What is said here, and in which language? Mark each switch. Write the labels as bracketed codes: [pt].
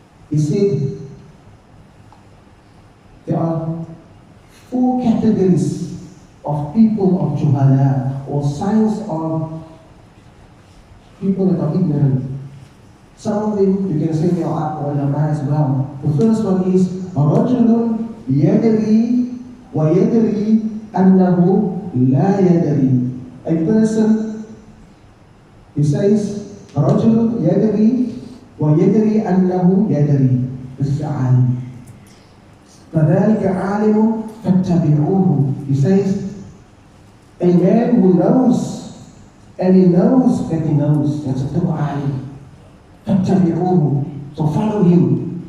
[en] He said, there are 4 categories of people of Juhala, or signs of people that are ignorant. Some of them, you can say they are ulama as well. The first one is [ar] رَجُلٌ يَدْرِي وَيَدْرِي أَنَّهُ لَا يَدْرِي. [en] A person, he says, [ar] رَجُلٌ يَدْرِي وَيَدْرِي أَنَّهُ يَدْرِي. [en] This is عالم. [ar] فَذَلِكَ عَالِمٌ فَاتَّبِعُوهُ. [en] He says, a man who knows, and he knows that he knows, that's a true alim. [ar] فَاتَّبِعُوهُ. [en] So follow him.